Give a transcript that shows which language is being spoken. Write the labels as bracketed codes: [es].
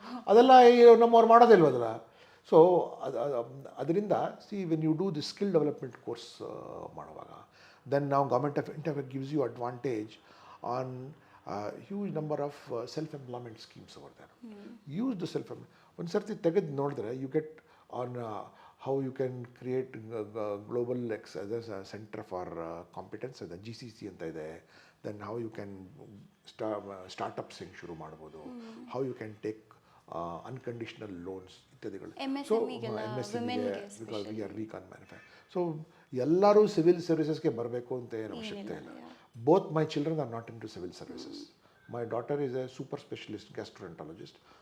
[kn] ಅದೆಲ್ಲ ನಮ್ಮವ್ರು ಮಾಡೋದಿಲ್ವದಲ್ಲ. ಸೊ ಅದರಿಂದ [en] See when you do the skill development course ಮಾಡುವಾಗ, then ನಾವು government of India gives you advantage on huge number of self employment schemes over there. Use the self [kn] ಒಂದು ಸರ್ತಿ ತೆಗೆದು ನೋಡಿದ್ರೆ [en] You get on how you can create global center for competence, the GCC ಅಂತ ಇದೆ. then how you can startups [kn] ಹೆಂಗೆ ಶುರು ಮಾಡ್ಬೋದು, [en] how you can take unconditional loans ಇತ್ಯಾದಿಗಳು. So MSME because we are weak on manufacturing. [kn] So ಎಲ್ಲರೂ civil ಸರ್ವಿಸಸ್ಗೆ ಬರಬೇಕು ಅಂತ ಏನು ಅವಶ್ಯಕತೆ ಇಲ್ಲ. [en] Both my children are not into civil services. My daughter is a super specialist gastroenterologist.